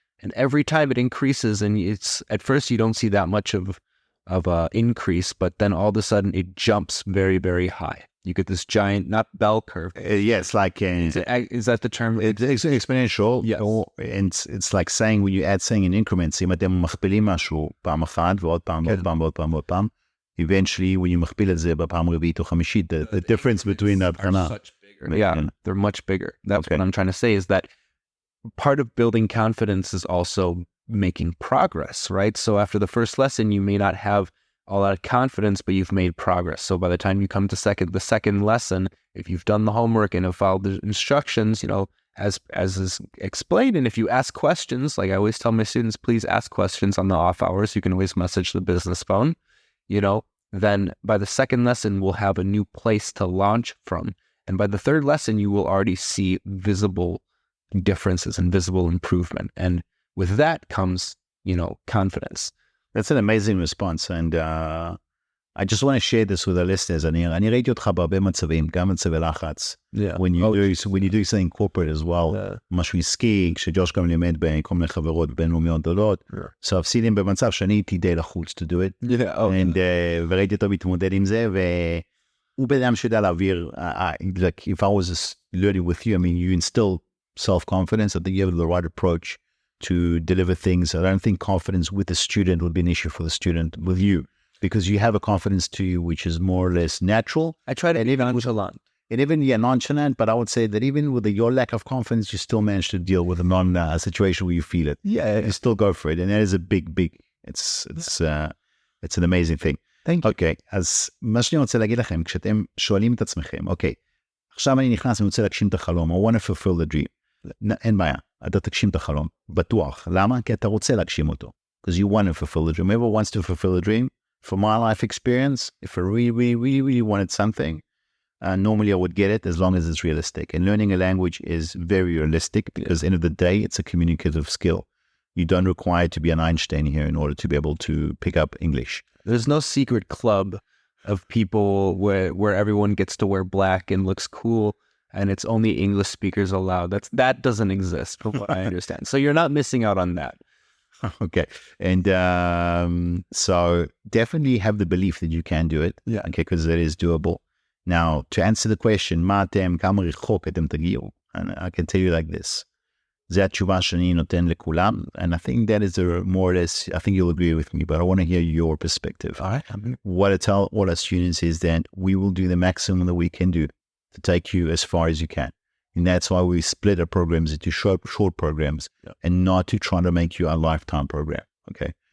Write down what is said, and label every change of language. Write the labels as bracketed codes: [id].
[en] And every time it increases, and it's at first you don't see that much of a increase, but then all of a sudden it jumps very, very high. You get this giant, not bell curve. Yes, like is that the term? It's exponential. Yes. And it's like saying when you add saying in increments. [he] אם אתם מכפילים משהו פעם אחת ועוד פעם ועוד פעם ועוד פעם ועוד פעם, [en] eventually when you [he] מכפיל את זה בפעם רביעית או חמישית, [en] the difference between the yeah, they're much bigger. That's what I'm trying to say, is that part of building confidence is also making progress, right? So after the first lesson, you may not have all that confidence, but you've made progress. So by the time you come to the second lesson, if you've done the homework and have followed the instructions, you know, as is explained, and if you ask questions, like I always tell my students, please ask questions on the off hours. You can always message the business phone, you know, then by the second lesson, we'll have a new place to launch from. And by the third lesson, you will already see visible differences and visible improvement. And with that comes, you know, confidence. That's an amazing response. And I just want to share this with the listeners. [he] אני ראיתי אותך בהרבה מצבים, גם מצבי לחץ. [en] Yeah. When you do something corporate as well, [he] משהו עסקי, כשג'וש גם לימד בכל מיני חברות בינלאומיות גדולות. [en] So I've seen him [he] במצב שאני הייתי די לחוץ [en] to do it. Yeah. Oh, [he] וראיתי אותו מתמודד עם זה, והוא בן אדם שיודע להעביר, [en] like if I was learning with you, I mean, you instill self-confidence. I think you have the right approach to deliver things. I don't think confidence with the student would be an issue for the student with you, because you have a confidence to you which is more or less natural. I try to be nonchalant. And even nonchalant, but I would say that even with your lack of confidence, you still manage to deal with a situation where you feel it. Yeah. You still go for it. And that is a big, it's an amazing thing. Thank you. [he] אוקיי, אז מה שאני רוצה להגיד לכם, כשאתם שואלים את עצמכם, אוקיי, עכשיו אני נכנס, אני רוצה להגשים את החלום, [en] I want to fulfill the dream. [he] אין בעיה, אתה תגשים את החלום, בטוח. למה? כי אתה רוצה להגשים אותו. [en] Because you want to fulfill the dream. Whoever wants to fulfill the dream, from my life experience, if I really wanted something, normally I would get it as long as it's realistic. And learning a language is very realistic because at the end of the day, it's a communicative skill. You don't require to be an Einstein here in order to be able to pick up English. There's no secret club of people where everyone gets to wear black and looks cool and it's only English speakers allowed. That doesn't exist from what I understand. So you're not missing out on that. Okay. And so definitely have the belief that you can do it. Yeah. Okay, because it is doable. Now, to answer the question, [he] מה אתם, כמה רחוק אתם תגיעו? [en] And I can tell you like this. [he] זה התשובה שאני נותן לכולם, [en] and I think that is more or less, I think you'll agree with me, but I want to hear your perspective. All right. What I tell all our students is that we will do the maximum that we can do to take you as far as you can. And that's why we split our programs into short programs and not to try to make you a lifetime program. Okay.